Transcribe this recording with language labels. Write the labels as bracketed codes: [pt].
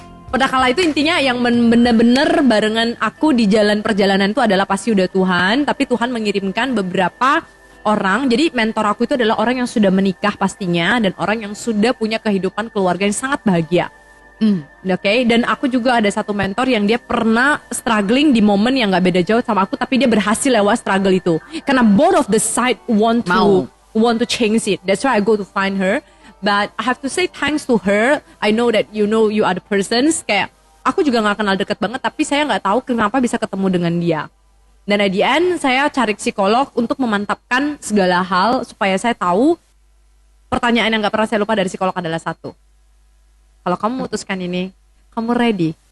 [id] Pada kala itu intinya yang bener-bener barengan aku di jalan perjalanan itu adalah pasti udah Tuhan, tapi Tuhan mengirimkan beberapa orang. Jadi mentor aku itu adalah orang yang sudah menikah pastinya dan orang yang sudah punya kehidupan keluarga yang sangat bahagia. Oke, dan aku juga ada satu mentor yang dia pernah struggling di momen yang nggak beda jauh sama aku, tapi dia berhasil lewat struggle itu. Karena [en] both of the side want to change it. That's why I go to find her. But I have to say thanks to her. I know that you are the persons. [id] Kayak aku juga nggak kenal deket banget, tapi saya nggak tahu kenapa bisa ketemu dengan dia. Dan [en] at the end [id] saya cari psikolog untuk memantapkan segala hal supaya saya tahu. Pertanyaan yang nggak pernah saya lupa dari psikolog adalah satu. Kalau kamu memutuskan ini, kamu ready?